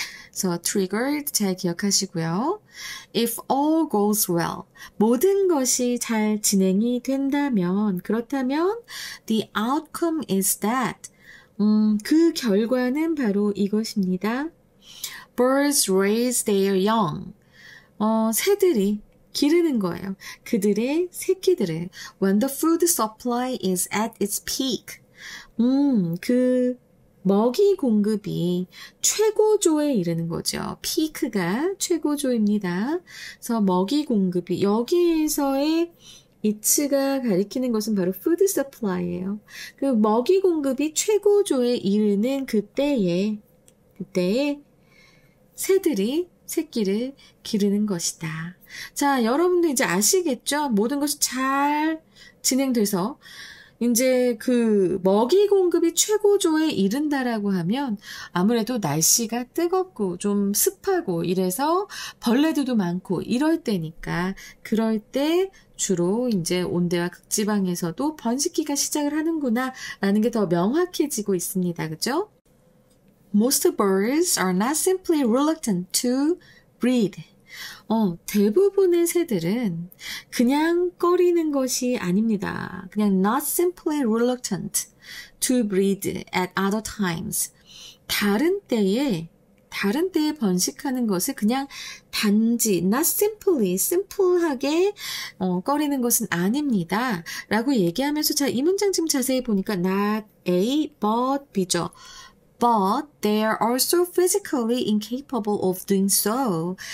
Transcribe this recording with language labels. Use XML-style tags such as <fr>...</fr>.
<ko>그래서 triggered 잘 기억하시고요.</ko> <en>If all goes well,</en> <ko>모든 것이 잘 진행이 된다면, 그렇다면</ko> <en>the outcome is that,</en> <ko>그 결과는 바로 이것입니다.</ko> <en>Birds raise their young.</en> <ko>새들이 기르는 거예요. 그들의 새끼들을.</ko> <en>When the food supply is at its peak.</en> <ko>그 먹이 공급이 최고조에 이르는 거죠. 피크가 최고조입니다. 그래서 먹이 공급이 여기에서의 it가 가리키는 것은 바로 food supply예요. 그 먹이 공급이 최고조에 이르는 그때에 새들이 새끼를 기르는 것이다. 자, 여러분들 이제 아시겠죠? 모든 것이 잘 진행돼서 이제 그 먹이 공급이 최고조에 이른다라고 하면 아무래도 날씨가 뜨겁고 좀 습하고 이래서 벌레들도 많고 이럴 때니까 그럴 때 주로 이제 온대와 극지방에서도 번식기가 시작을 하는구나 라는 게 더 명확해지고 있습니다. 그죠?</ko> <en>Most birds are not simply reluctant to breed.</en> <ko>대부분의 새들은 그냥 꺼리는 것이 아닙니다. 그냥</ko> <en>not simply reluctant to breed at other times.</en> <ko>다른 때에 번식하는 것을 그냥 단지</ko> <en>not simply,</en> <ko>simple하게 꺼리는 것은 아닙니다. 라고 얘기하면서 자, 이 문장 지금 자세히 보니까 not A, but B죠.</ko> <en>But they are also physically incapable of doing so.</en>